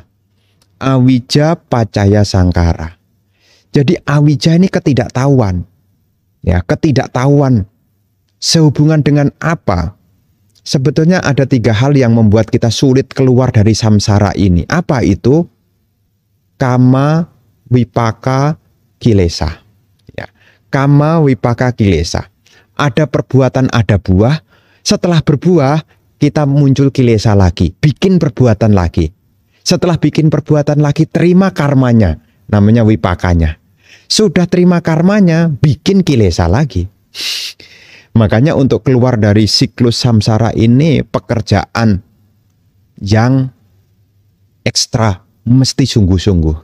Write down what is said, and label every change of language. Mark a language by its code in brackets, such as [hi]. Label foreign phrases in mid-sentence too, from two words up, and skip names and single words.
[pi] Awija pacaya sangkara. [id] Jadi awija ini ketidaktahuan. Ya, ketidaktahuan sehubungan dengan apa? Sebetulnya ada 3 hal yang membuat kita sulit keluar dari samsara ini. Apa itu? [pi] Kama, wipaka, kilesa. Ya. Kama, wipaka, kilesa. [id] Ada perbuatan, ada buah. Setelah berbuah, kita muncul kilesa lagi. Bikin perbuatan lagi. Setelah bikin perbuatan lagi, terima karmanya. Namanya wipakanya. Sudah terima karmanya, bikin kilesa lagi. Makanya untuk keluar dari siklus samsara ini pekerjaan yang ekstra, mesti sungguh-sungguh.